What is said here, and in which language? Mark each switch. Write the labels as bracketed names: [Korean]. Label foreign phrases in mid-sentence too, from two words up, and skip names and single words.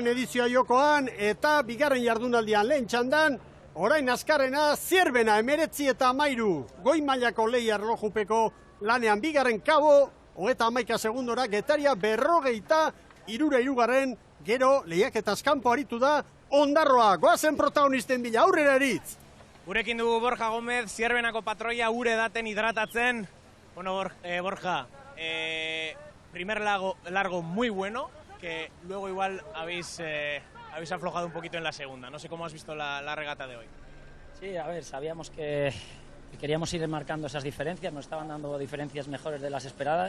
[Basque] edizioa jokoan eta bigarren jardunaldian lehen txandan, orain azkarrena Zierbena 19 eta 13, goi mailako lehia erlojupeko lanean bigarren kabo, 31 segundora Getaria 43 gero lehiaketaz kanpo aritu da Ondarroa, goazen protagonisten bila, aurrera eritz. Gurekin dugu Borja Gómez, Zierbenako patroia ure daten hidratatzen. [Spanish] Bueno, Borja, primer largo muy bueno, que luego igual habéis aflojado un poquito en la segunda. No sé cómo has visto la regata de hoy. Sí, a ver, sabíamos que queríamos ir marcando esas diferencias, nos estaban dando diferencias mejores de las esperadas.